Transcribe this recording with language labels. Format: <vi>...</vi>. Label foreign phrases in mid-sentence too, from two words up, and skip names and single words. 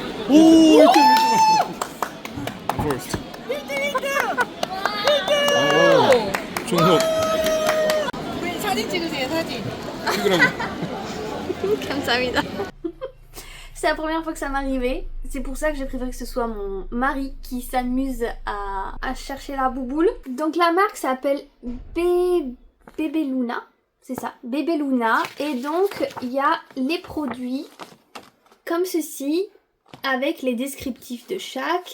<ko>오 1등 1등 First 종목 우리 사진 찍으세요, 사진. 찍으라고 감사합니다.</ko> <fr>C'est la première fois que ça m'arrivait. C'est pour ça que j'ai préféré que ce soit mon mari qui s'amuse à chercher la bouboule. Donc la marque s'appelle Bébé Luna. C'est ça, Bébé Luna. Et donc il y a les produits comme ceci avec les descriptifs de chaque.</fr>